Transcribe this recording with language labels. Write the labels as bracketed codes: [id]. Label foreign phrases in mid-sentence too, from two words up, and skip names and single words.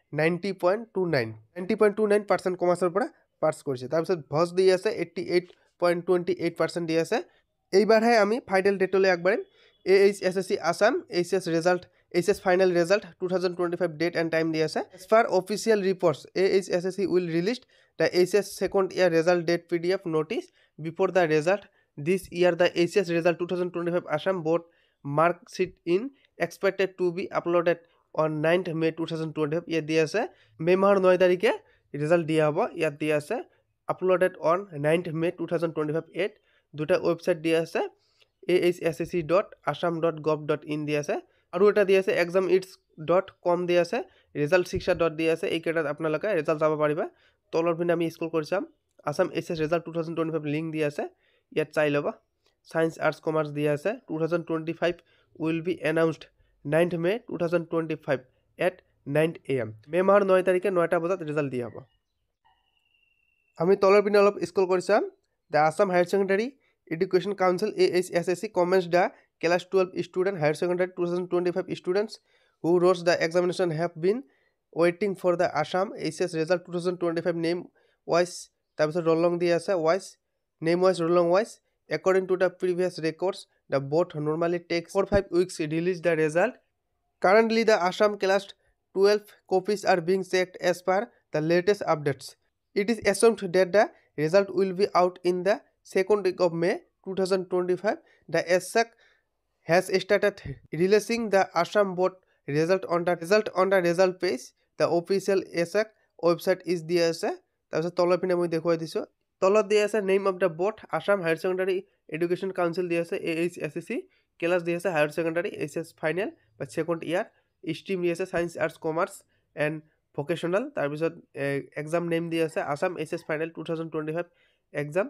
[as] 90.29% কমাৰ্চৰ পৰা পাছ কৰিছে তাৰপিছত ভজ দিয়া আছে 88.28% দিয়া আছে এইবাৰহে আমি ফাইনেল ডেটলৈ আগবাঢ়িম [en] AHSSC Assam HS final result 2025 date and time [as] দিয়া আছে [en] as per official reports AHSSC will release the HS second year result date PDF notice before the result this year the HS result 2025 Assam board mark sheet in expected to be uploaded on 9th May 2025 [as] ইয়াত দিয়া আছে মে মাহৰ 9 তাৰিখে ৰিজাল্ট দিয়া হ'ব ইয়াত দিয়া আছে [en] uploaded on 9th May 2025 at [as] দুটা ৱেবছাইট দিয়া আছে [en] ahsc.assam.gov.in [as] দিয়া আছে আৰু এটা দিয়া আছে [en] examits.com [as] দিয়া আছে [en] result shiksha. [as] দিয়া আছে এইকেইটাত আপোনালোকে ৰিজাল্ট চাব পাৰিবা তলৰ পিনে আমি স্ক্ৰল কৰি চাম আসাম SS ৰিজাল্ট 2025 লিংক দিয়া আছে ইয়াত চাই ল'বা [en] science arts commerce [as] দিয়া আছে 2025 [en] will be announced 9th May 2025 at 9 AM [as] মে মাহৰ 9 তাৰিখে 9টা বজাত ৰিজাল্ট দিয়া হ'ব আমি তলৰ পিনে অলপ স্ক্ৰল কৰি চাম [en] The Assam Higher Secondary Education Council AHSSC comments the class 12 student higher secondary 2025 students who wrote the examination have been waiting for the Assam HS result 2025 name wise তাৰপিছত roll long [as] দিয়া আছে [en] wise name wise roll long wise according to the previous records the board normally takes 4-5 weeks to release the result currently the Assam class 12 copies are being checked as per the latest updates it is assumed that the result will be out in the second week of May 2025 the ASSAC has started releasing the Assam board result on the result page the official ASSAC website is there [as] তাৰপিছত তলৰ পিনে মই দেখুৱাই দিছোঁ তলত দিয়া আছে [en] Name of the Board Assam Higher Secondary Education Council [as] দিয়া আছে AHSSC ক্লাছ দিয়া আছে [en] Higher Secondary HS final [as] বা [en] second year stream [as] দিয়া আছে [en] science arts commerce and vocational [as] তাৰপিছত [en] exam name [as] দিয়া আছে [en] Assam HS final 2025 exam